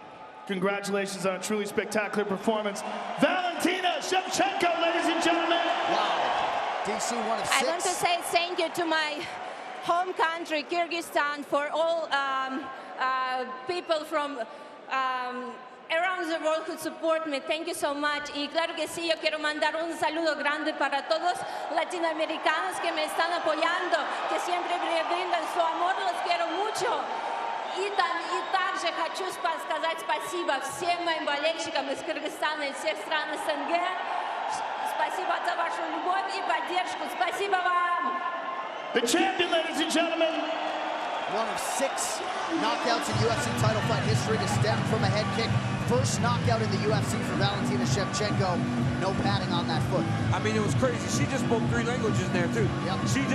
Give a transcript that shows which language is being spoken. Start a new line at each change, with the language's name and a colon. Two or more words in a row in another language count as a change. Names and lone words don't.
English: Congratulations on a truly spectacular performance. Valentina Shevchenko, ladies and gentlemen. Wow. DC, one of 6. I want to say thank you to my home country, Kyrgyzstan, for all people from around the world who support me. Thank you so much.
Spanish: Y claro que sí, yo quiero mandar un saludo grande para todos latinoamericanos que me están apoyando, que siempre me brindan su amor, los quiero mucho.
Russian: И также хочу сказать спасибо всем моим болельщикам из Кыргызстана и всех стран СНГ. Спасибо за вашу любовь и поддержку. Спасибо вам.
English: The champion, ladies and gentlemen. One of 6 knockouts in UFC title fight history to stem from a head kick. First knockout in the UFC for Valentina Shevchenko. No padding on that foot. I mean, it was crazy. She just spoke 3 languages there, too.